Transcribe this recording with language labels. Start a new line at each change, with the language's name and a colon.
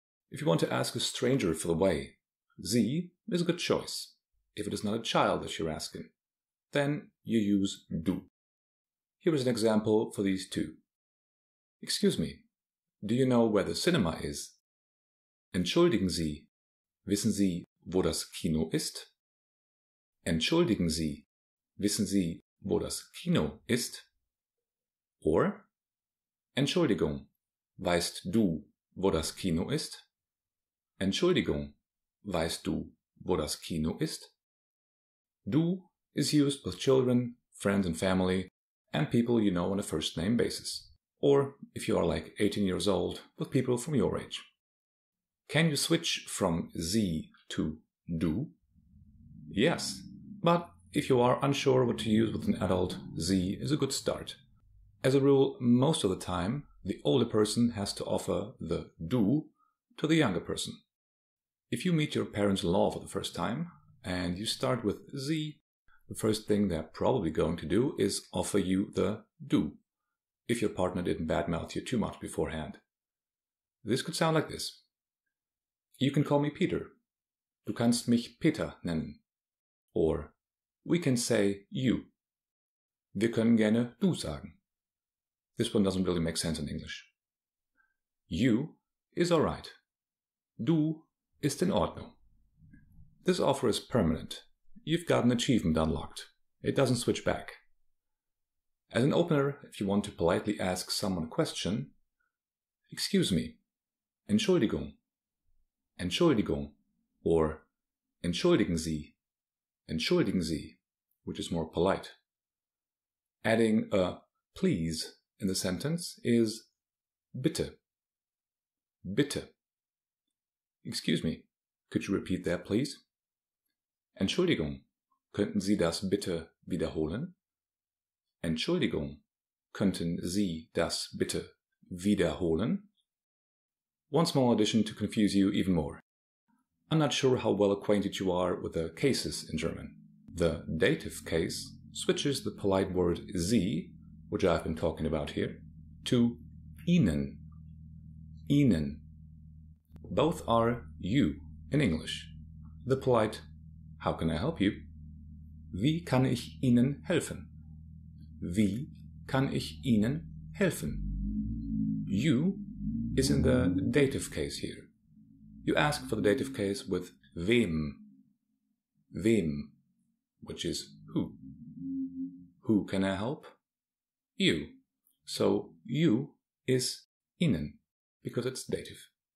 English: If you want to ask a stranger for the way, Sie is a good choice. If it is not a child that you're asking, then you use du. Here is an example for these two. Excuse me, do you know where the cinema is?
German: Entschuldigen Sie, wissen Sie, wo das Kino ist? Entschuldigen Sie, wissen Sie, wo das Kino ist? Or, Entschuldigung, weißt du, wo das Kino ist? Entschuldigung, weißt du, wo das Kino ist?
English: Du is used with children, friends and family, and people you know on a first-name basis. Or, if you are like 18 years old, with people from your age. Can you switch from Sie to du? Yes, but if you are unsure what to use with an adult, Sie is a good start. As a rule, most of the time, the older person has to offer the du to the younger person. If you meet your parents-in-law for the first time, and you start with Sie, the first thing they're probably going to do is offer you the du, if your partner didn't badmouth you too much beforehand. This could sound like this. You can call me Peter.
German: Du kannst mich Peter nennen.
English: Or, we can say you.
German: Wir können gerne du sagen.
English: This one doesn't really make sense in English. You is alright.
German: Du ist in Ordnung.
English: This offer is permanent. You've got an achievement unlocked. It doesn't switch back. As an opener, if you want to politely ask someone a question, excuse me, Entschuldigung, Entschuldigung, or Entschuldigen Sie, which is more polite. Adding a please in the sentence is bitte, bitte. Excuse me, could you repeat that please?
German: Entschuldigung, könnten Sie das bitte wiederholen? Entschuldigung, könnten Sie das bitte wiederholen?
English: One small addition to confuse you even more. I'm not sure how well acquainted you are with the cases in German. The dative case switches the polite word Sie, which I've been talking about here, to Ihnen. Ihnen. Both are you in English. The polite How can I help you?
German: Wie kann ich Ihnen helfen? Wie kann ich Ihnen helfen?
English: You is in the dative case here. You ask for the dative case with wem. Wem, which is who. Who can I help? You. So you is Ihnen, because it's dative.